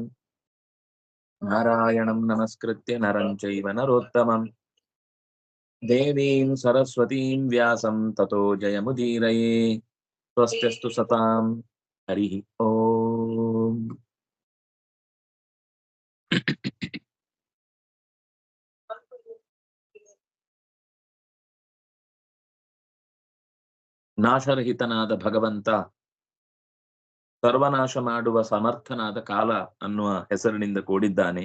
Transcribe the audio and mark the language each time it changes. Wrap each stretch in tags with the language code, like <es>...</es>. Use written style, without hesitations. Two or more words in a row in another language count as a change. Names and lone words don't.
<sa>ನಾರಾಯಣಂ ನಮಸ್ಕೃತ್ಯ ನರಂ ಚೈವ ನರೋತ್ತಮಂ ದೇವೀಂ ಸರಸ್ವತೀಂ ವ್ಯಾಸಂ ತತೋ ಜಯಮುದೀರಯೇ. ಸ್ವಸ್ತ್ಯಸ್ತು ಸತಾಂ. ಹರಿ ಓಂ.</sa> <kn>ನಾಶರಹಿತನಾದ ಭಗವಂತ ಸರ್ವನಾಶ ಮಾಡುವ ಸಮರ್ಥನಾದ ಕಾಲ ಅನ್ನುವ ಹೆಸರಿನಿಂದ ಕೂಡಿದ್ದಾನೆ.</kn>